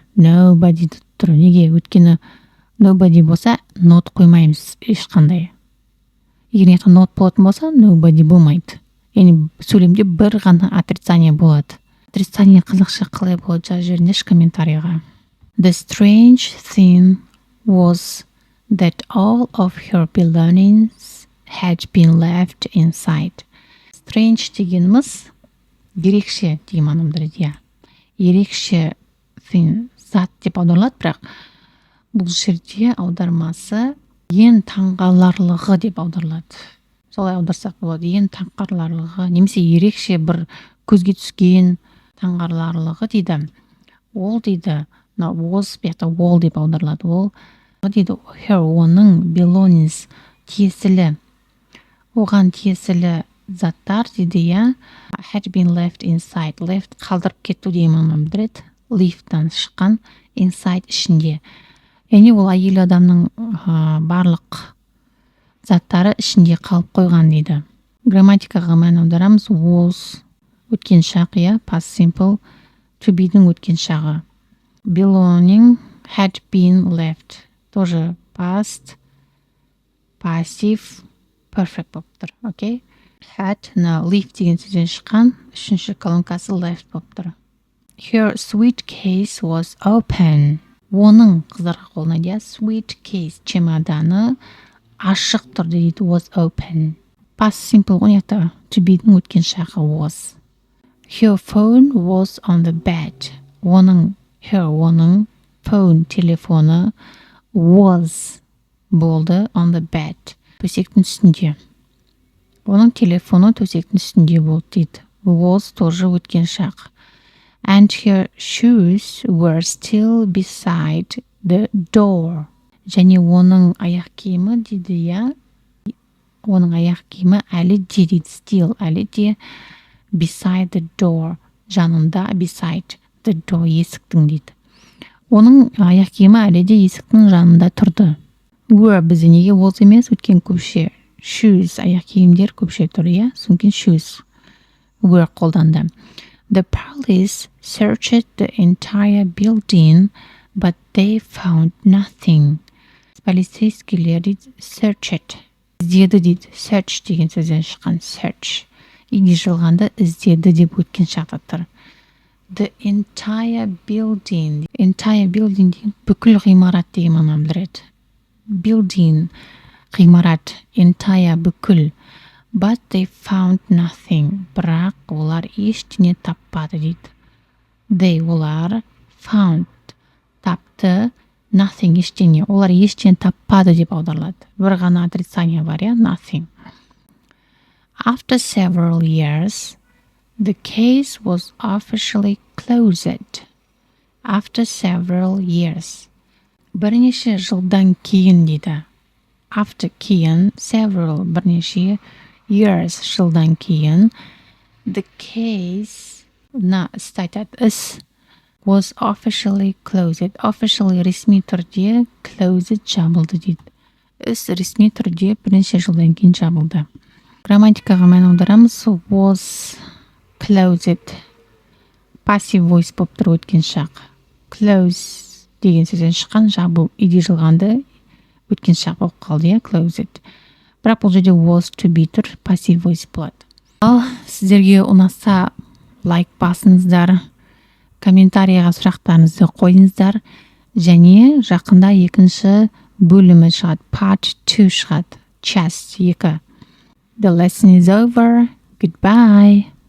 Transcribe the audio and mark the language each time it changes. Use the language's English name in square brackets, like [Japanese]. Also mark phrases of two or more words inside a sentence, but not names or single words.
[Kazakh] Nobody деп тұр. Неге? Өйткені nobody болса not қоймаймыз ешқандай. Егер not болатын болса nobody болмайды. Яғни сөйлемде бір ғана отрицание болады. Отрицание қазақша қалай болады, жазып жіберіңдерші комментарийға. [English] The strange thing was that all of her belongings had been left inside. [Kazakh] Strange дегеніміз ерекше деген мағынаны білдіреді. Ерекше thing, зат деп аударылады, бірақ бұл жерде аудармасы ең таңғаларлығы деп аударылады. Солай аударсақ болады, ең таңғаларлығы, немесе ерекше бір көзге түскен таңғаларлығы дейді. Ол дейді, was бияқта all деп аударылады. Ол дейді, her, оның belongings тиесілі, оған тиесілі заттар дейді, [English] had been left inside. [Kazakh] Left қалдырып кету деген мағынаны білдіреді. Leave-тан шыққан, inside ішінде. Яғни ол әйел адамның барлық заттары ішінде қалып қойған дейді. Грамматикаға мән аударамыз. Was өткен шақ, [English] past simple, to be-дің [Kazakh] өткен шағы. [English] Belonging had been left. [Kazakh] Тоже [English] past, passive, perfect [Kazakh] болып тұр. Окей? Had, leave деген сөзден шыққан, үшінші колонкасы left болып тұр. [English] Her suitcase was open. [Kazakh] Оның қыздарға қолына suitcase чемоданы ашық тұр дейді, [English] was open. Past simple [Kazakh] ғойнақта, [English] to be-дің [Kazakh] өткен шағы was. [English] Her phone was on the bed. [Kazakh] Оның phone, телефоны was болды [English] on the bed. [Kazakh] Төсектің үстінде. Оның телефоны төсектің үстінде болды дейді. Was тоже өткен шақ. [English] And her shoes were still beside the door. [Kazakh] Және оның аяқ киімі дейді, оның аяқ киімі әлі де дейді, still әлі де [English] beside the door, [Kazakh] жанында, [English] beside the door, [Kazakh] есіктің дейді. Оның аяқ киімі әлі де есіктің жанында тұрды. Were бізде неге was емес, өткен көпше. Shoes, аяқ киімдер көпше тұр, соңкен shoes. Were қолданды. [English] The police searched the entire building, but they found nothing. [Kazakh] Полицейскийлер дейді, searched. Іздеді дейді, search деген сөзден шыққан, search. Ине жылғанда іздеді деп өткен шақта тұр. [English] The entire building [Kazakh] деген бүкіл ғимарат деген мағынаны білдіреді. Building, ғимарат, entire, бүкіл. [English] But they found nothing. [Kazakh] Бірақ олар ештеңе таппады дейді. They, олар, found, тапты, nothing, ештеңе. Олар ештеңе таппады деп аударылады. Бір ғана отрицание бар, nothing. [English] After several years, the case was officially closed. After several years. [Kazakh] Бірнеше жылдан кейін дейді. After кейін, several, бірнеше, years, жылдан кейін, [English] the case, іс, was officially closed. Officially, [Kazakh] ресми түрде, closed, жабылды дейді. Іс ресми түрде бірнеше жылдан кейін жабылды. Грамматикаға мән аударамыз. [English] Was closed. Passive voice [Kazakh] болып тұр, өткен шақ. Close деген сөзден шыққан, жабу, иде жылғанды өткен шақ болып қалды, closed. Бірақ бұл жерде [English] was to be [Kazakh] тұр, [English] passive voice [Kazakh] болады. Ал сіздерге ұнаса лайк басыңыздар, комментарийға сұрақтарыңызды қойыңыздар, және жақында екінші бөлімі шығады, [English] part 2 [Kazakh] шығады, [Russian] часть 2. [English] The lesson is over. Goodbye.